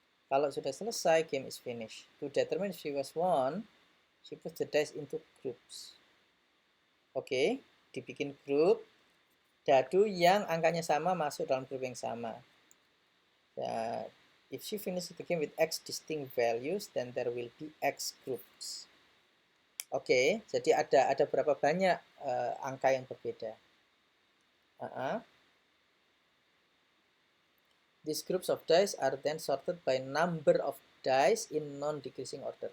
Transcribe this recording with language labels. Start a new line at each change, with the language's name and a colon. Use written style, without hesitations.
Indonesian: Kalau sudah selesai,
English: game is finished. To determine if she was won, she puts the dice into groups.
Indonesian: Oke, dibikin grup. Dadu yang angkanya sama masuk dalam grup yang sama.
English: If she finishes the game with X distinct values, then there will be X groups.
Indonesian: Oke, jadi ada berapa banyak angka yang berbeda.
English: These groups of dice are then sorted by number of dice in non-decreasing order.